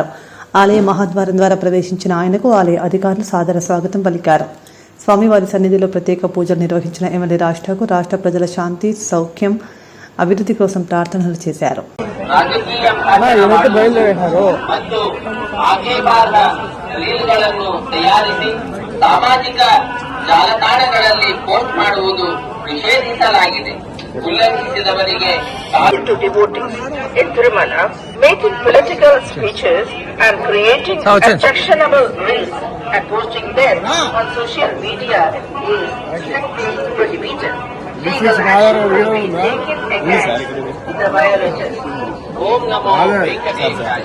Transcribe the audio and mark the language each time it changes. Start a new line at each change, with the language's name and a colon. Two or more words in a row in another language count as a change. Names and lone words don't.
Telugu: ఆలయ మహాద్వారం ద్వారా ప్రవేశించిన ఆయనకు ఆలయ అధికారులు సాదర స్వాగతం పలికారు. స్వామివారి సన్నిధిలో ప్రత్యేక పూజలు నిర్వహించిన ఎమ్మెల్యే రాజ్ ఠాకూర్ రాష్ట్ర ప్రజల శాంతి, సౌఖ్యం, అభివృద్ధి కోసం ప్రార్థనలు చేశారు.
Kannada: ಸಾಮಾಜಿಕ ಜಾಲತಾಣಗಳಲ್ಲಿ ಪೋಸ್ಟ್ ಮಾಡುವುದು ನಿಷೇಧಿಸಲಾಗಿದೆ.
English: ಉಲ್ಲಂಘಿಸಿದವರಿಗೆ to devotees in Tirumala, making political speeches and creating objectionable reels and posting them on social media is strictly prohibited. Legal action will be taken against the violators.
Sanskrit: ಓಂ ನಮೋ ವೆಂಕಟೇಶಾಯ.